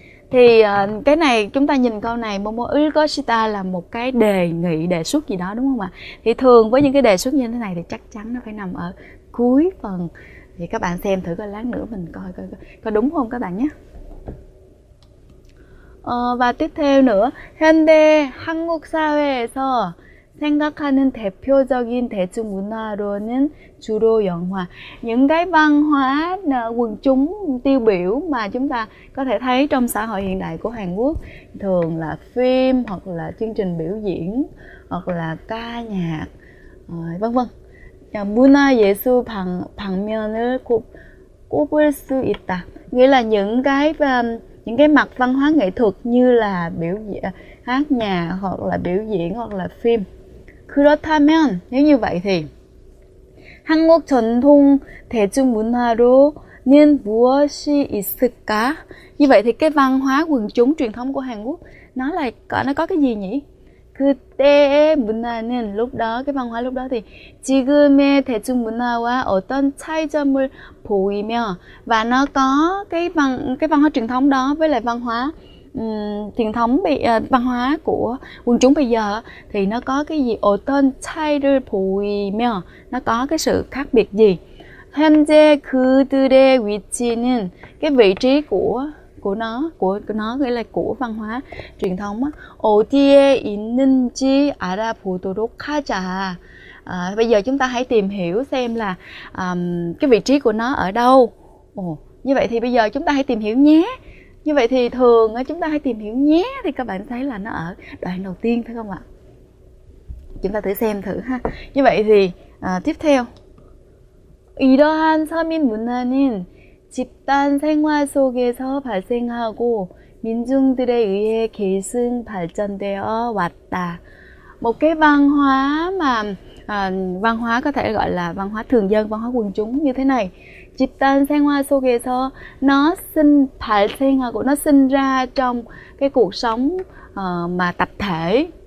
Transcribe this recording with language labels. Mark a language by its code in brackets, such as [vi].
[vi] Thì cái này chúng ta nhìn câu này Momo [ko] 을 것이다 [vi] là một cái đề nghị, đề xuất gì đó đúng không ạ? Thì thường với những cái đề xuất như thế này thì chắc chắn nó phải nằm ở cuối phần. Thì các bạn xem thử coi, lát nữa mình coi đúng không các bạn nhé. Và tiếp theo nữa, [ko] 현대 한국 사회에서 생각하는 대표적인 대중문화로는 주로 영화. [vi] Những cái văn hóa quần chúng tiêu biểu mà chúng ta có thể thấy trong xã hội hiện đại của Hàn Quốc thường là phim hoặc là chương trình biểu diễn hoặc là ca nhạc vân vân. [ko] 문화예술 방면을 꼽을 수 있다. [vi] Nghĩa là những cái mặt văn hóa nghệ thuật như là biểu diễn, hát nhạc hoặc là biểu diễn hoặc là phim. [ko] 그렇다면 [vi] nếu như vậy thì [ko] 한국 전통 대중문화로는 무엇이 있을까? [vi] Như vậy thì cái văn hóa quần chúng truyền thống của Hàn Quốc nó có cái gì nhỉ? [ko] 그때의 문화는 [vi] lúc đó, cái văn hóa lúc đó thì [ko] 지금의 대중문화와 어떤 차이점을 보이며, [vi] và nó có cái văn hóa truyền thống đó với lại văn hóa truyền thống văn hóa của quần chúng bây giờ thì nó có cái gì? [ko] 어떤 차이를 보이며, [vi] nó có cái sự khác biệt gì? [ko] 현재 그들의 위치는, [vi] cái vị trí của nó nghĩa là của văn hóa truyền thống á, [ko] 어디에 있는지 알아보도록 하자. [vi] Bây giờ chúng ta hãy tìm hiểu xem là cái vị trí của nó ở đâu. Như vậy thì bây giờ chúng ta hãy tìm hiểu nhé. Như vậy thì thường chúng ta hãy tìm hiểu nhé, thì các bạn thấy là nó ở đoạn đầu tiên phải không ạ? Chúng ta thử xem thử ha. Như vậy thì tiếp theo, [ko] 이러한 서민 문화는 집단 생활 속에서 발생하고 민중들에 의해 계승 발전되어 왔다. [vi] Một cái văn hóa mà văn hóa có thể gọi là văn hóa thường dân, văn hóa quần chúng như thế này. [ko] 집단 생활 속에서 [vi] nó [ko] 발생하고, [vi] nó sinh ra trong cái cuộc sống mà tập thể.